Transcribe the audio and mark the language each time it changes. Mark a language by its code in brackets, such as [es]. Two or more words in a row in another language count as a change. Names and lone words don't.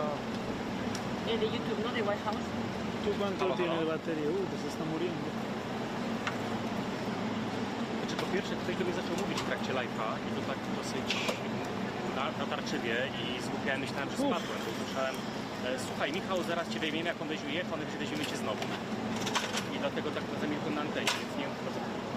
[es] De YouTube, ¿no? De White House. ¿Tú cuánto tiene de batería? Que se está muriendo. [pl] Znaczy, po pierwsze, ktoś do mnie zaczął mówić w trakcie live'a i to tak dosyć natarczywie i zgłupiałem, myślałem, że spadłem, bo słyszałem słuchaj, Michał, zaraz cię weźmiemy, jak on będzie jechał, my weźmiemy cię znowu. I dlatego tak zamilkłem na antenie, więc nie wiem, kto to...